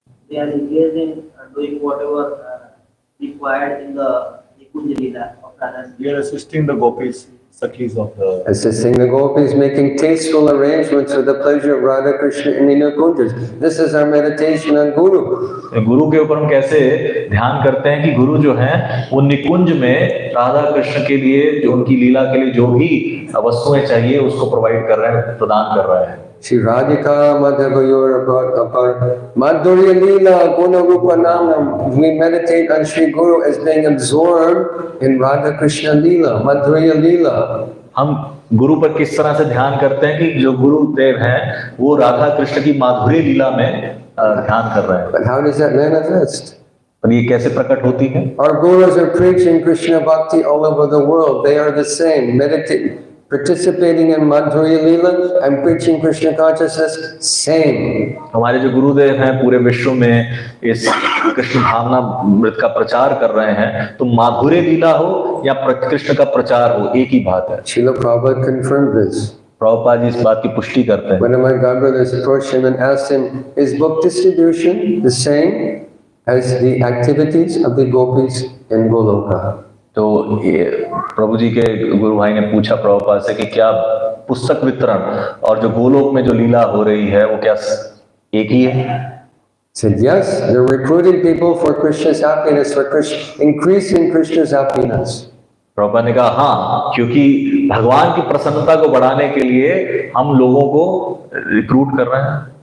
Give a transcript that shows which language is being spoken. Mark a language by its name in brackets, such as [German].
[English] They are engaged in doing whatever required in the Nikunj Lila of Radha. We are assisting the gopis, sakhis of the. Assisting the gopis, making tasteful arrangements for the pleasure of Radha Krishna in the Nikunjas. This is our meditation on Guru. [Hindi] गुरु के ऊपर हम कैसे ध्यान करते हैं कि गुरु जो हैं वो निकुंज में राधा कृष्ण के लिए जो उनकी लीला के लिए जो भी वस्तुएं चाहिए उसको प्रोवाइड कर रहे हैं, प्रदान कर रहे हैं। [Sanskrit] Shri Radhika Madhavayor Apar Madhurya Lila Guna Rupa Namam. [English] We meditate on Shri Guru as being absorbed in Radha Krishna Lila, Madhurya Lila. [Hindi] हम गुरु पर किस तरह से ध्यान करते हैं कि जो गुरुदेव हैं वो राधा कृष्ण की माधुर्य लीला में ध्यान कर रहे हैं। [English] But how does that manifest? [Hindi] पर ये कैसे प्रकट होती है? [English] Our gurus are preaching Krishna Bhakti all over the world. They are the same, meditating, participating in Madhurya Lila and preaching Krishna consciousness, same. [Hindi] हमारे जो गुरुदेव हैं पूरे विश्व में इस कृष्ण भावना मृत का प्रचार कर रहे हैं, तो माधुर्य लीला हो या कृष्ण का प्रचार हो, एक ही बात है। [English] Srila Prabhupada confirmed this. [Hindi] Prabhupada ji इस बात की पुष्टि करते हैं। [English] One of my godbrothers approached him and asked him, is book distribution the same as the activities of the gopis in Goloka? [Hindi] तो ये प्रभु जी के गुरु भाई ने पूछा प्रभुपाद से कि क्या पुस्तक वितरण और जो गोलोक में जो लीला हो रही है वो क्या एक ही है? [English] Said yes, they're recruiting people for Krishna's happiness, for increasing Krishna's happiness. [Hindi] Prabhupada ने कहा हाँ, क्योंकि भगवान की प्रसन्नता को बढ़ाने के लिए हम लोगों को रिक्रूट कर रहे हैं।